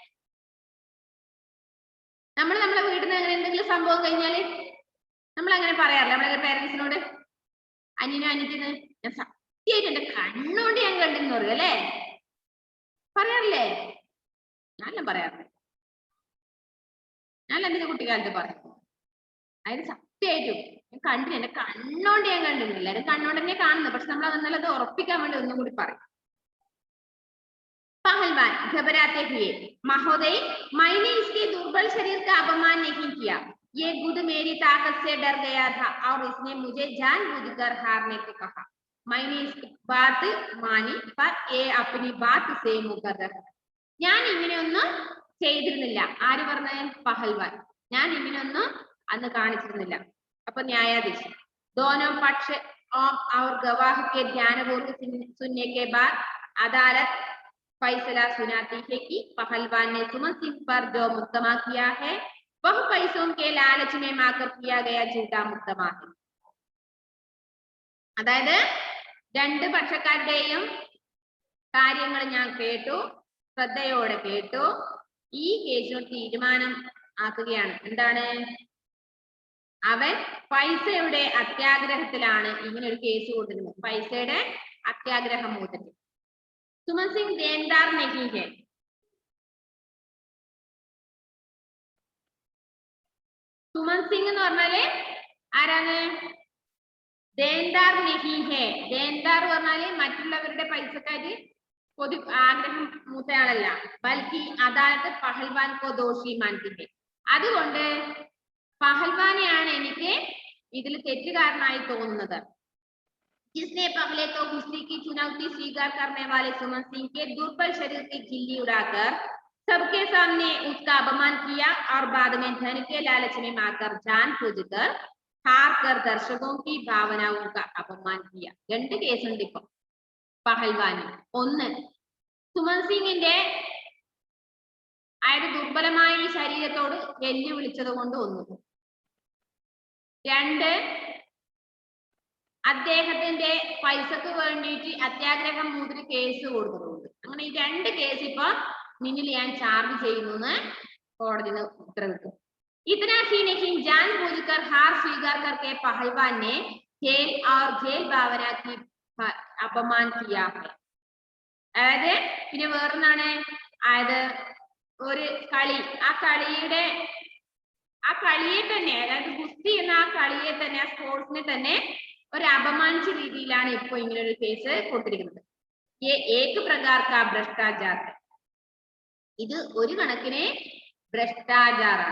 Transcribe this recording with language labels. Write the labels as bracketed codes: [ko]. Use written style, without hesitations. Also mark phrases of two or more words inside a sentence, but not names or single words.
[ml] നമ്മളെ വീട്ടിൽ നിന്ന് അങ്ങനെ എന്തെങ്കിലും സംഭവം കഴിഞ്ഞാല് നമ്മൾ അങ്ങനെ പറയാറില്ല നമ്മളെ പേരൻസിനോട് അനിയനും അനിയത്തിന് ഞാൻ സത്യമായിട്ട് എന്റെ കണ്ണുകൊണ്ട് ഞാൻ കണ്ടെന്ന് പറയും അല്ലേ പറയാറില്ലേ ഞാനെല്ലാം പറയാറില്ല ഞാൻ എന്റെ കുട്ടിക്കാലത്ത് പറയും അതായത് സത്യമായിട്ടും ഞാൻ കണ്ടില്ല എന്റെ കണ്ണോണ്ട് ഞാൻ കണ്ടില്ല എല്ലാവരും കണ്ണോണ്ട് തന്നെ കാണുന്നത് പക്ഷെ നമ്മൾ അതെന്നല്ലത് ഉറപ്പിക്കാൻ വേണ്ടി ഒന്നും കൂടി പറയും [hi] पहलवान घबराते हुए महोदय मैंने इसके दुर्बल शरीर का अपमान नहीं किया ये गुद मेरी ताकत से डर गया था और इसने मुझे जानबूझकर हारने को कहा मैंने इसकी बात मानी पर ये अपनी बात से मुकर रहा [ml] ഞാൻ ഇങ്ങനെയൊന്നും ചെയ്തിരുന്നില്ല ആര് പറഞ്ഞ പഹൽവാൻ ഞാൻ ഇങ്ങനെയൊന്നും അന്ന് കാണിച്ചിരുന്നില്ല അപ്പൊ ന്യായാധീശൻ [hi] दोनों पक्ष और गवाह के ध्यानपूर्वक सुनने के बाद अदालत फैसला सुनाती है कि पहलवान ने सुमन सिंह पर जो मुकदमा किया है वह पैसों के लालच में आकर किया गया झूठा मुकदमा है [ml] അതായത് രണ്ട് പക്ഷക്കാരുടെയും കാര്യങ്ങൾ ഞാൻ കേട്ടു ശ്രദ്ധയോടെ കേട്ടു ഈ കേസിൽ തീരുമാനം ആക്കുകയാണ് എന്താണ് അവൻ പൈസയുടെ അത്യാഗ്രഹത്തിലാണ് ഇങ്ങനെ ഒരു കേസ് കൊടുത്തിരുന്നത് പൈസയുടെ അത്യാഗ്രഹം മൂത്തിട്ട് [hi] सुमन सिंह देनदार नहीं है [ml] सुमन सिंह എന്ന് പറഞ്ഞാല് ആരാണ് [hi] देनदार नहीं है. [ml] ദേൻദാർ പറഞ്ഞാല് മറ്റുള്ളവരുടെ പൈസക്കാര് പൊതു ആഗ്രഹം മൂത്തയാളല്ല. [hi] बल्कि अदालत पहलवान को दोषी मानती. [ml] അതുകൊണ്ട് പഹൽവാനെയാണ് എനിക്ക് ഇതിൽ തെറ്റുകാരനായി തോന്നുന്നത്. [hi] जिसने पहले तो कुश्ती की चुनौती स्वीकार करने वाले सुमन सिंह के दुर्बल शरीर की खिल्ली उड़ाकर सबके सामने उसका अपमान किया और बाद में धन के लालच में आकर जान बूझकर हार कर दर्शकों की भावनाओं का अपमान किया. [ml] രണ്ട് കേസുണ്ട് ഇപ്പൊ പഹൽവാനി. ഒന്ന്, സുമൻ സിംഗിന്റെ അയായത് ദുർബലമായ ഈ ശരീരത്തോട് വെല്ലുവിളിച്ചത് കൊണ്ട് ഒന്ന്. രണ്ട്, അദ്ദേഹത്തിന്റെ പൈസക്ക് വേണ്ടിയിട്ട് അത്യാഗ്രഹം മൂതിരി കേസ് കൊടുത്തിട്ടുണ്ട്. അങ്ങനെ ഈ രണ്ട് കേസ് ഇപ്പൊ നിന്നിൽ ഞാൻ ചാർജ് ചെയ്യുന്നു കോടതി ഉത്തരവിട്ടു. [hi] इतना ही नहीं, जानबूझकर हार स्वीकार करके पहलवान ने खेल और खेल भावना की अपमान किया है. [ml] അതായത് പിന്നെ വേറൊന്നാണ്, അതായത് ഒരു കളി, ആ കളിയെ തന്നെ, അതായത് ഗുസ്തി എന്ന ആ കളിയെ തന്നെ, ആ സ്പോർട്സിനെ തന്നെ ഒരു അപമാനിച്ച രീതിയിലാണ് ഇപ്പൊ ഇങ്ങനെ ഒരു കേസ് കൊടുത്തിരിക്കുന്നത്. [hi] एक प्रकार का भ्रष्टाचार. [ml] ഇത് ഒരു കണക്കിന് ഭ്രഷ്ടാചാറാണ്.